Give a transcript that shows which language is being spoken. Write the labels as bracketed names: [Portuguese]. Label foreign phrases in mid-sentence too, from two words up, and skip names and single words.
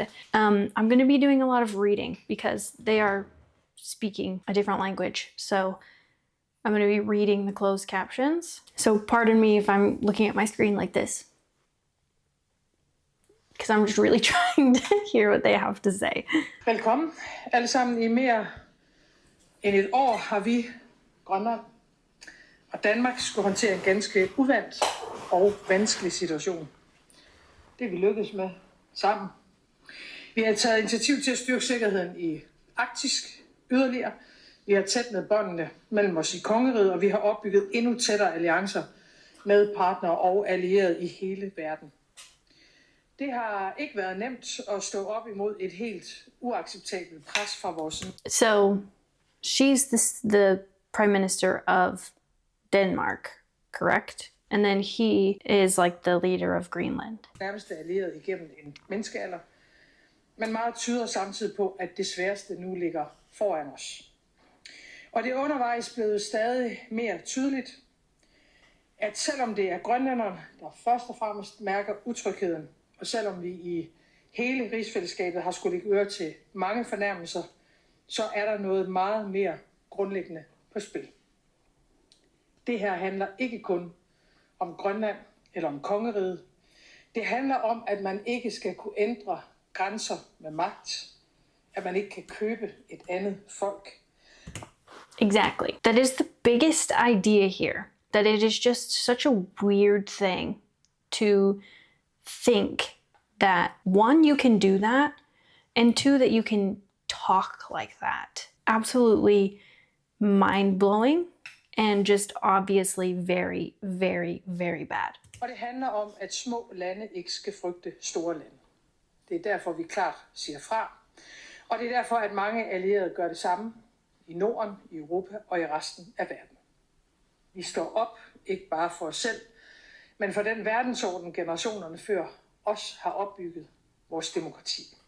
[English] I'm going to be doing a lot of reading because they are speaking a different language. So I'm going to be reading the closed captions. So pardon me if I'm looking at my screen like this, because I'm just really trying to hear what they have to say. [Danish] Velkommen alle sammen. I mere end et år har vi, Grønland og Danmark, skulle håndtere en ganske uvant og vanskelig situation. Det er vi lykkedes med sammen. Vi har taget initiativ til at styrke sikkerheden i Arktis yderligere. Vi har tæt med båndene mellem os i kongeriget, og vi har opbygget endnu tættere alliancer med partnere og allierede i hele verden. Det har ikke været nemt at stå op imod et helt uacceptabelt pres fra vores... [English] So, she's the Prime Minister of Denmark, correct? And then he is like the leader of Greenland. [Danish] Nærmeste allierede igennem en menneskealder. Men meget tyder samtidig på, at det sværeste nu ligger foran os. Og det er undervejs blevet stadig mere tydeligt, at selvom det er grønlænderne, der først og fremmest mærker utrygheden, og selvom vi i hele rigsfællesskabet har skulle lægge øre til mange fornærmelser, så er der noget meget mere grundlæggende på spil. Det her handler ikke kun om Grønland eller om kongeriget. Det handler om, at man ikke skal kunne ændre grænser med magt, at man ikke kan købe et andet folk. [English] Exactly. That is the biggest idea here. That it is just such a weird thing to think that, one, you can do that, and two, that you can talk like that. Absolutely mind-blowing and just obviously very, very, very bad. [Danish] Og det handler om, at små lande ikke skal frygte store lande. Det er derfor, vi klart siger fra. Og det er derfor, at mange allierede gør det samme i Norden, i Europa og i resten af verden. Vi står op, ikke bare for os selv, men for den verdensorden, generationerne før os har opbygget vores demokrati.